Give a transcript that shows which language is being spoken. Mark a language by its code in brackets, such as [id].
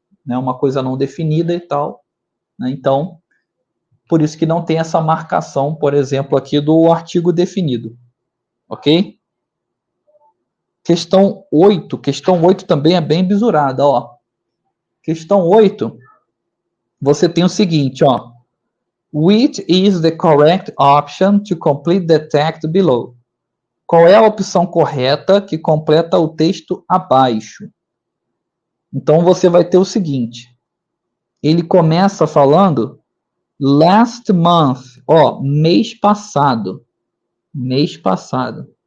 [pt] né, uma coisa não definida e tal, né, então, por isso que não tem essa marcação, por exemplo, aqui do artigo definido, ok? Questão 8 também é bem bisurada, ó. Questão 8, você tem o seguinte, ó. [en] Which is the correct option to complete the text below? [pt] Qual é a opção correta que completa o texto abaixo? Então você vai ter o seguinte. Ele começa falando [en] last month, [pt] ó, mês passado. Mês passado.